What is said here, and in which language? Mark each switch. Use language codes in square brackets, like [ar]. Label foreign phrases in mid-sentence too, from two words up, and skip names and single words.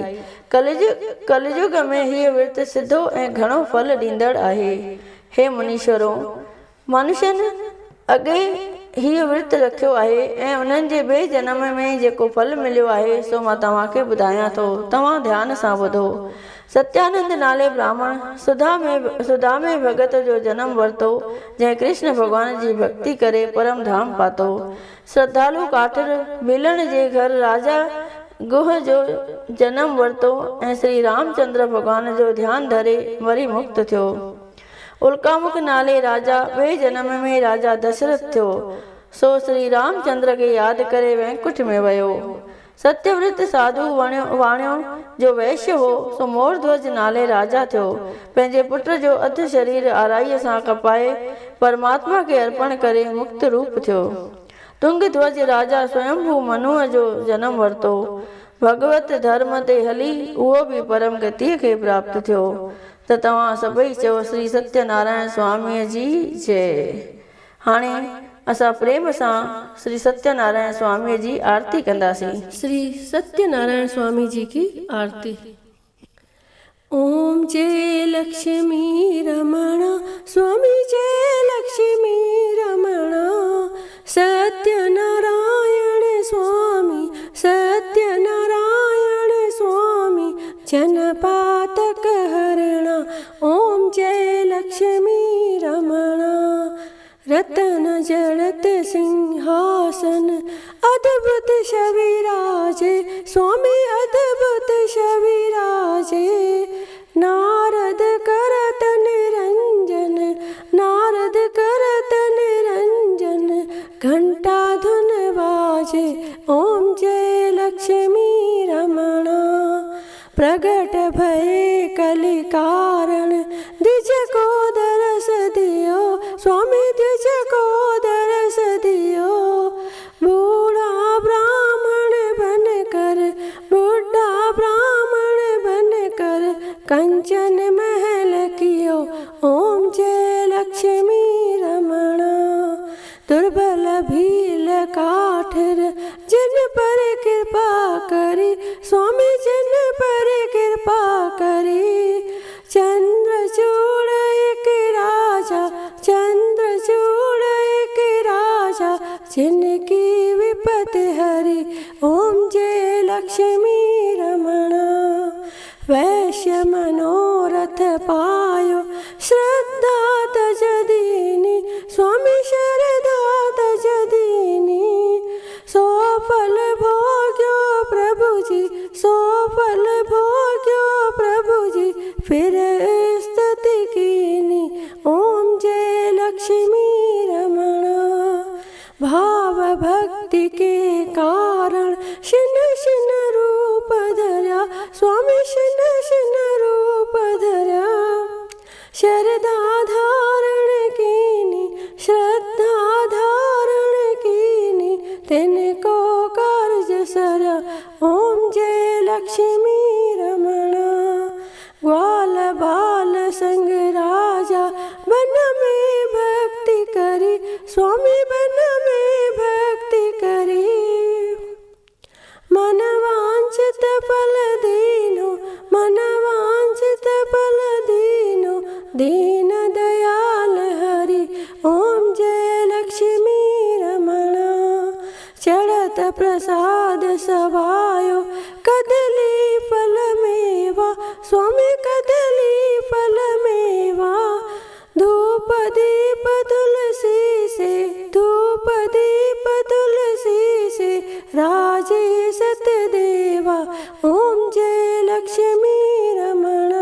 [sd] कलयुग में हीअ विर्त सिधो ऐं घणो फल ॾींदड़ आहे। हे मुनीश्वरों, मनुष्यनि अॻे हीअ विर्त रखियो आहे ऐं उन्हनि जे ॿिए जनम में जेको फल मिलियो आहे सो मां तव्हांखे ॿुधायां थो, तव्हां ध्यान सां ॿुधो। सत्यानंद नाले ब्राह्मण सुधा में भगत जो जन्म वरितो, जंहिं कृष्ण भगवान जी भक्ति करे परम धाम पातो। श्रद्धालु काठर भीलण जे घर राजा गुह जो जन्म वरितो ऐं श्री रामचंद्र भगवान जो ध्यान धरे वरी मुक्त थियो। उल्कामुख नाले राजा ॿिए जन्म में राजा दशरथ थियो, सो श्री रामचंद्र खे यादि करे वैकुंठ में वियो। सत्यव्रत साधु वाणियो जो वैश्य हो, सो मोरध्वज नाले राजा थियो। पंहिंजे पुट जो अधु शरीर आराईअ सां कपाए परमात्मा खे अर्पण करे मुक्त रूप थियो। तुंगध्वज राजा स्वयंभू मनुअ जो जन्म वरितो। भगवत धर्म ते हली उहो बि परम गतिअ खे प्राप्त थियो। त तव्हां सभई चओ श्री सत्यनारायण स्वामीअ जी जय। हाणे असां प्रेम सां श्री सत्यनारायण स्वामीअ जी आरती कंदासीं। [hi] श्री सत्यनारायण स्वामी जी की आरती। ओम जय लक्ष्मी रमणा स्वामी, जय लक्ष्मी रमणा। सत्यनारायण स्वामी, सत्यनारायण स्वामी, जनपातक हरणा। ओम जय लक्ष्मी रमणा। रतन जड़त सिंहासन, अद्भुत शविराजे स्वामी, अद्भुत शविराजे। नारद करत निरंजन, नारद करत निरंजन, घंटा धुन बाजे। ओम जय लक्ष्मी रमणा। प्रगट भये कलि कारण, द्विज को दरस दियो स्वामी, द्विज को दरस दियो। बूढ़ा ब्राह्मण बन कर, बूढ़ा ब्राह्मण बन कर, कंचन महल कियो। ओम जय लक्ष्मी रमणा। दुर्बल भील काठर, जिन पर कृपा करी स्वामी, जिन पर कृपा करी। चंद्रचूड़ एक राजा, चंद्रचूड़ एक राजा, जिनकी विपत हरी। ओम जय लक्ष्मी रमणा। वैश्य मनोरथ पायो, श्रद्धा तज दीनी स्वामी, श्रद्धा तज दीनी। सो फल भोग्यो प्रभु जी, सो फल भोग्यो प्रभु जी, फिर स्तुति कीनी। ओम जय लक्ष्मी रमणा। भाव भक्ति के कारण शिन शिन रूप धर्या स्वामी, शिन शिन रूप धर्या। श्रद्धा धारण कीनी, श्रद्धा धारण कीनी, तिनको कार्य सरया। ओम जय लक्ष्मी रमणा। ग्वाल बाल संग राजा, बन में भक्ति करी स्वामी, बन में भक्ति करी। मन वांछित फल दीनो, मन वांछित फल दीनो, दीन दयाल हरि। ओम जय लक्ष्मी रमणा। चढ़त प्रसाद सवायो, कदली फल मेवा स्वामी, कदली फल मेवा। धूप दीप तुलसी से, धूप दीप तुलसी से, राजे सतदेवा। ओम जय लक्ष्मी रमणा।